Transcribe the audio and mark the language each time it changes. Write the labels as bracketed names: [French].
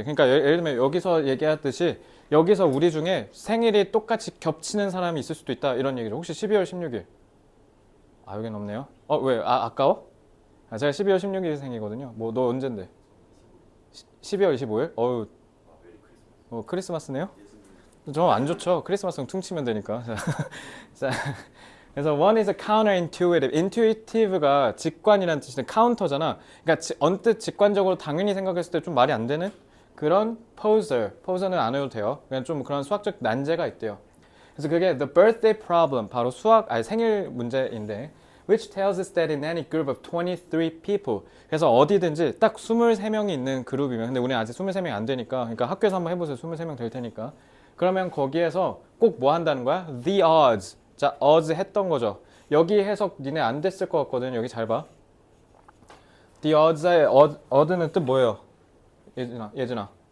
[Korean] 그러니까 예를 들면 여기서 얘기했듯이 여기서 우리 중에 생일이 똑같이 겹치는 사람이 있을 수도 있다 이런 얘기죠. 혹시 12월 16일? 아, 여긴 없네요. 왜? 아까워? 제가 12월 16일 생이거든요. 뭐 너 언젠데? 12월 25일? 크리스마스네요? 좀 안 좋죠. 크리스마스는 퉁치면 되니까. 자, 그래서 [English] one is a counterintuitive. [Korean] intuitive가 직관이라는 뜻인데 counter잖아. 그러니까 언뜻 직관적으로 당연히 생각했을 때 좀 말이 안 되는 그런 poser는 안 해도 돼요. 그냥 좀 그런 수학적 난제가 있대요. 그래서 그게 [English] the birthday problem, [Korean] 바로 생일 문제인데 [English] which tells us that in any group of 23 people. [Korean] 그래서 어디든지 딱 23명이 있는 그룹이면, 근데 우리는 아직 23명이 안 되니까, 그러니까 학교에서 한번 해보세요. 23명 될 테니까. 그러면 거기에서 꼭 뭐 한다는 거야? The odds. 자, odds 했던 거죠. 여기 해석 니네 안 됐을 것 같거든. 여기 잘 봐. The odds의 odd는 뜻 뭐예요? 예준아.